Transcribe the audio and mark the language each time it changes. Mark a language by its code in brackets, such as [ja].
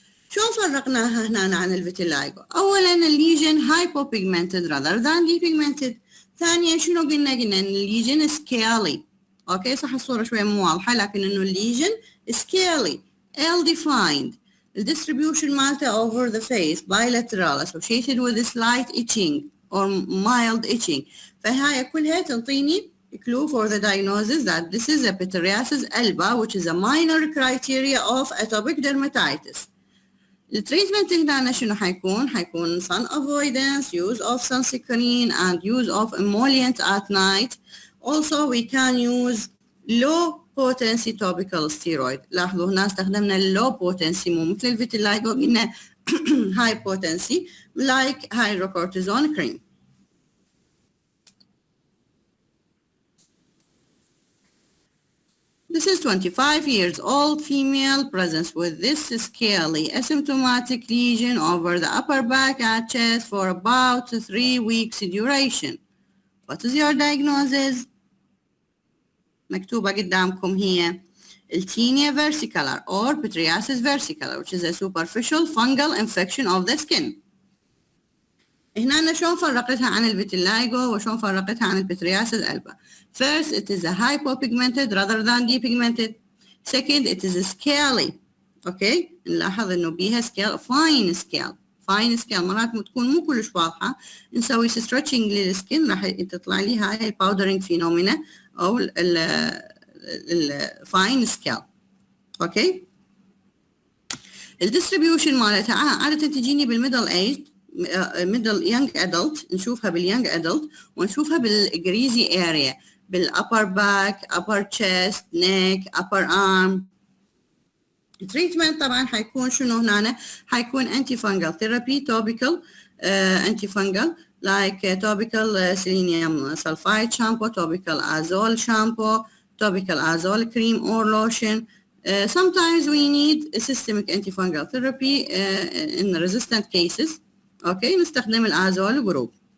[ar] شو فرقناها هنا عن الفيتيلايجو؟ أولاً الليجن [en] hypopigmented rather than depigmented. [ar] ثانياً شنو قلنا إن الليجن scaly. أوكي، صح الصورة شوية مو واضحة، لكن إنه الليجن [en] scaly, L-defined. The distribution مالته over the face, bilateral, associated with slight itching or mild itching. [ar] فهاي كلها تعطيني [en] clue for the diagnosis that this is a pityriasis alba, which is a minor criteria of atopic dermatitis. [ar] التريتمنت هنا شنو حيكون؟ حيكون [en] sun avoidance, use of sunscreen and use of emollient at night. Also we can use low potency topical steroid. [ar] لاحظوا هنا استخدمنا low potency، مو مثل الفيتيلايجو قلنا [en] high potency like hydrocortisone cream. This is 25 years old female presents with this scaly asymptomatic lesion over the upper back and chest for about 3 weeks duration. What is your diagnosis? [ar] مكتوبة قدامكم هي التينيا [en] versicolor or pityriasis versicolor which is a superficial fungal infection of the skin. [ar] هنا أنا شلون فرقتها عن الفيتيلايجو وشلون فرقتها عن البترياسيس ألبا. [en] First, it is a hypopigmented rather than depigmented. Second, it is scaly. Okay, [ar] نلاحظ إنه بيها [en] scale fine scale. [ar] fine scale مرات تكون مو كلش واضحة، نسوي stretching للسكين راح تطلع لي هاي الباودرينج فينومينا أو ال fine scale. أوكي. الديستريبيوشن مالتها عادة تجيني بالميدل ايج [en] middle young adult، [ar] نشوفها باليونج adult ونشوفها بالجريزي area بالupper back upper chest neck upper arm. التريتمنت طبعا حيكون شنو هنا؟ حيكون [en] anti fungal therapy topical anti fungal like topical selenium sulfide shampoo, topical azole shampoo, topical azole cream or lotion. Sometimes we need a systemic antifungal therapy in resistant cases. [ar] اوكي، نستخدم الازول جروب.